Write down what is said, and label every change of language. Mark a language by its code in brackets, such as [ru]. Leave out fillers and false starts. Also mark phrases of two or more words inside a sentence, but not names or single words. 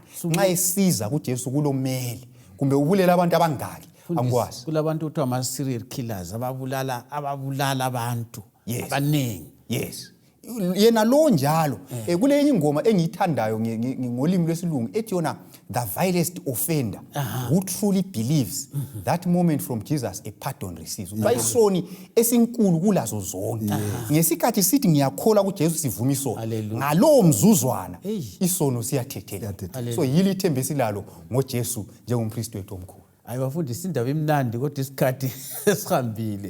[nd] Nxa esiza kuJesu kulomeli kumbe ubulela abantu abangaki angikwazi. Kulabantu kuthiwa ama serial killers ababulala abantu abanengi. Yes. Yena lo njalo kule enye ingoma engiyithandayo ngolimi lwesilungu ethi yona [en] the vilest offender who truly believes that moment from Jesus a pardon receives. [nd] Bayisoni esinkulu kulazo zonke. Ngesikhathi sithi ngiyakholwa kuJesu sivuma isono. Ngalowo mzuzwana isono siyathethela. So yili ithemba esilalo ngoJesu njengompriest wethu omkhulu. Hayi bafundisi indaba emnandi kodwa isikhathi esihambile.